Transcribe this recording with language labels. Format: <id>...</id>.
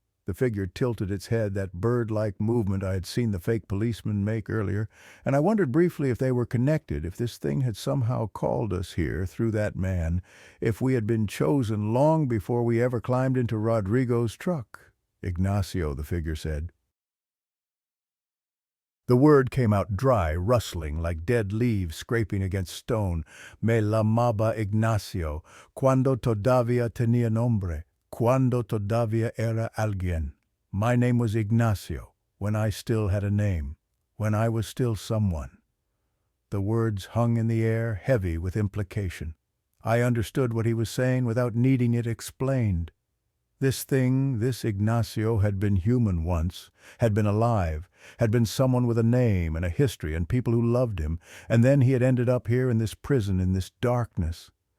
<en>The figure tilted its head, that bird-like movement I had seen the fake policeman make earlier, and I wondered briefly if they were connected, if this thing had somehow called us here through that man, if we had been chosen long before we ever climbed into Rodrigo's truck. Ignacio, the figure said. The word came out dry, rustling, like dead leaves scraping against stone.</en> <es>Me llamaba Ignacio, cuando todavía tenía nombre, cuando todavía era alguien.</es> <en>My name was Ignacio, when I still had a name, when I was still someone. The words hung in the air, heavy with implication. I understood what he was saying without needing it explained. This thing, this Ignacio, had been human once, had been alive, had been someone with a name and a history and people who loved him, and then he had ended up here in this prison, in this darkness.</en>